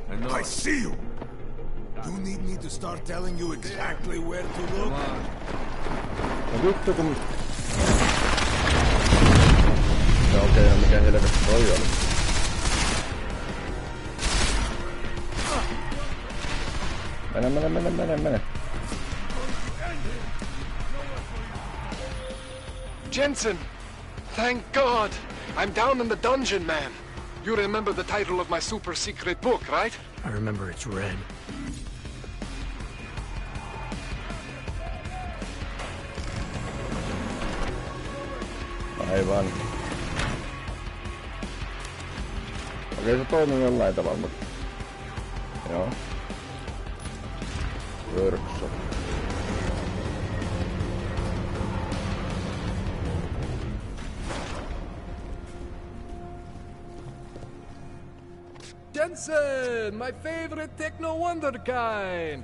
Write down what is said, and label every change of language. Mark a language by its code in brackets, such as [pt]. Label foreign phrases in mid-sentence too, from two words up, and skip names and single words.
[en] I see you! You need me to start telling you exactly where to look? [fi] No vittu kun... No okei, mikä helvetti toi oli. Mene. [en] Jensen! Thank God! I'm down in the dungeon, man. You remember the title of my super secret book, right? I remember it's red. [fi] Aivan. Okei, se toimii jollain tavalla, mutta... Joo. [en] Workshop. Jensen, my favorite techno wonderkind.